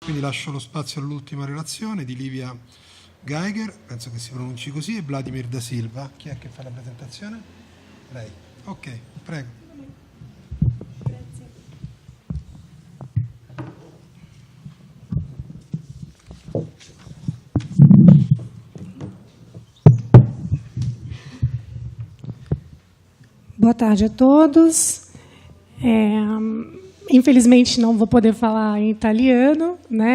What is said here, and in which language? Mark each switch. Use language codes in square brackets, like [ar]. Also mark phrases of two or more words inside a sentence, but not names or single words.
[it] Quindi lascio lo spazio all'ultima relazione di Livia Geiger, penso che si pronunci così, e Vladimir da Silva. Chi è che fa la presentazione? Lei. Ok, prego. Grazie. [pt] Boa tarde a todos. Infelizmente não vou poder falar em italiano, né?